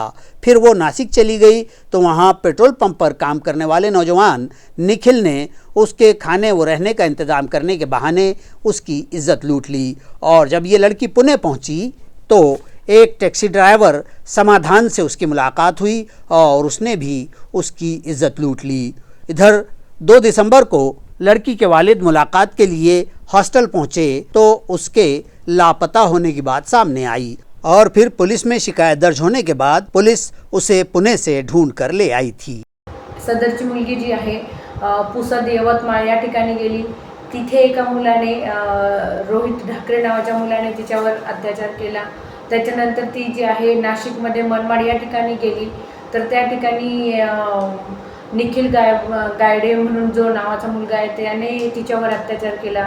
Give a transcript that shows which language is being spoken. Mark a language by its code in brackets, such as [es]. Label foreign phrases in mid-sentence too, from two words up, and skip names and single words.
[ur] پھر وہ ناسک چلی گئی تو وہاں پیٹرول پمپ پر کام کرنے والے نوجوان نکھل نے اس کے کھانے و رہنے کا انتظام کرنے کے بہانے اس کی عزت لوٹ لی اور جب یہ لڑکی پونے پہنچی تو ایک ٹیکسی ڈرائیور سمادھان سے اس کی ملاقات ہوئی اور اس نے بھی اس کی عزت لوٹ لی۔ ادھر 2 دسمبر کو لڑکی کے والد ملاقات کے لیے ہاسٹل پہنچے تو اس کے لاپتہ ہونے کی بات سامنے آئی اور پھر پولیس میں شکایت درج ہونے کے بعد پولیس اسے پونے سے ڈھونڈ کر لے آئی تھی۔ [mr] सदरची मुलगी जी आहे पुसद यवतमाळ या ठिकाणी गेली। तिथे एका मुलाने रोहित ढाकरे नावाच्या मुलाने तिच्यावर अत्याचार केला। त्याच्यानंतर ती जी आहे नाशिकमध्ये मनमाड या ठिकाणी गेली तर त्या ठिकाणी निखिल गायडे म्हणून जो नावाचा मुलगा आहे त्याने तिच्यावर अत्याचार केला।